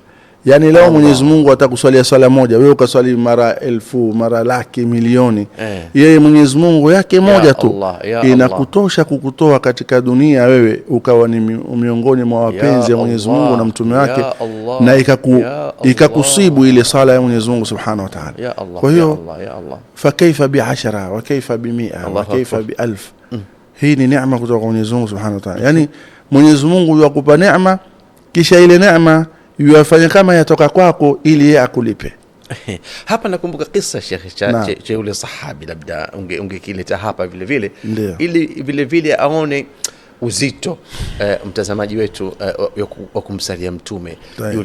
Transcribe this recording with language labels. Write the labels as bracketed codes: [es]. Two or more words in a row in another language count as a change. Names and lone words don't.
[sw] Yani leo Mwenyezi Mungu atakuswalia swala moja, wewe ukaswali mara 1000, mara laki, milioni, yeye Mwenyezi Mungu yake moja tu inakutosha kukutoa katika dunia wewe ukawa ni miongoni mwa wapenzi wa Mwenyezi Mungu na mtume wake, na ikakusibu ile sala ya Mwenyezi Mungu [ar] سبحانه وتعالى. [sw] Kwa hiyo [ar] فكيف ب10 وكيف ب100 وكيف ب1000. [sw] Hii ni neema kutoka kwa Mwenyezi Mungu [ar] سبحانه وتعالى. [sw] Yani Mwenyezi Mungu yakupa neema, kisha ile neema yafanye kama yatoka kwako ili yeye akulipe. Hapa nakumbuka kisa Sheikh cha yule sahabi, labda ungekileta hapa vile ili vile aone uzito mtazamaji wetu wa kumsalia mtume yule.